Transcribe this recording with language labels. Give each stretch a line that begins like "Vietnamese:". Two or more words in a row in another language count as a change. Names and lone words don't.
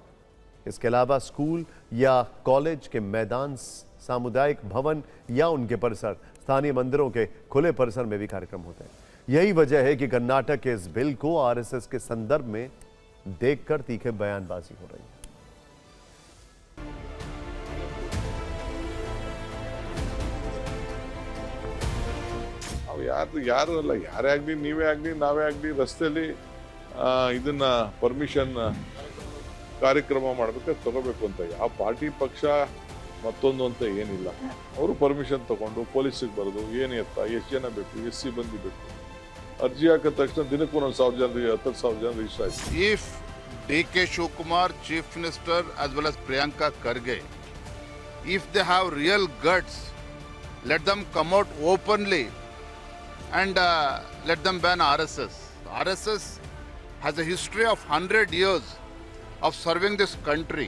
Hindi: इसके अलावा स्कूल या कॉलेज के मैदान, सामुदायिक भवन या उनके परिसर, स्थानीय मंदिरों के खुले परिसर में भी कार्यक्रम होते हैं। यही वजह है कि कर्नाटक के इस बिल को आरएसएस के संदर्भ में देखकर तीखे बयानबाजी हो रही है।
Kannada: ಯಾರಲ್ಲ ಯಾರೇ ಆಗಲಿ, ನೀವೇ ಆಗಲಿ, ನಾವೇ ಆಗಲಿ ರಸ್ತೆಯಲ್ಲಿ ಇದನ್ನ ಪರ್ಮಿಷನ್ ಕಾರ್ಯಕ್ರಮ ಮಾಡಬೇಕಾದ್ರೆ ತಗೋಬೇಕು ಅಂತ ಯಾವ ಪಾರ್ಟಿ ಪಕ್ಷ ಮತ್ತೊಂದು ಅಂತ ಏನಿಲ್ಲ. ಅವರು ಪರ್ಮಿಷನ್ ತಗೊಂಡು ಪೊಲೀಸಿಗೆ ಬರೋದು ಏನು ಎತ್ತ, ಎಷ್ಟು ಜನ ಬೇಕು, ಎಷ್ಟು ಸಿಬ್ಬಂದಿ ಬೇಕು, ಅರ್ಜಿ ಹಾಕಿದ ತಕ್ಷಣ ದಿನಕ್ಕೂ 1,000 ಜನ 10,000 ಜನ ರಿಜಿಸ್ಟರ್ ಆಯ್ತು.
English: If DK Shivakumar, Chief Minister, as well as Priyanka Kharge, if they have real guts, let them come out openly and let them ban RSS. RSS has a history of 100 years of serving this country.